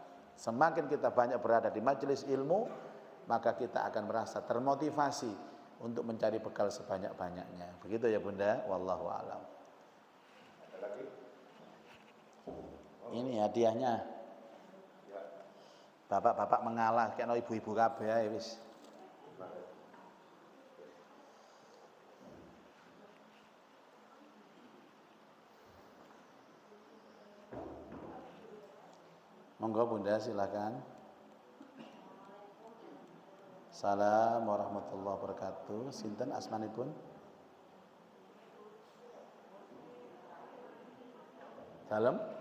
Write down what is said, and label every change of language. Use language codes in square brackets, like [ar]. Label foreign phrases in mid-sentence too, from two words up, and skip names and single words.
[id] Semakin kita banyak berada di majelis ilmu, maka kita akan merasa termotivasi, untuk mencari bekal sebanyak-banyaknya. Begitu ya Bunda, [ar] والله أعلم. [id] Ini hadiahnya. [jv] Bapak-bapak mengalah kena ibu-ibu kabeh ae wis. Monggo [id] Bunda silakan. [ar] السلام عليكم ورحمة الله وبركاته. [jv] Sinten asmanipun? Salam.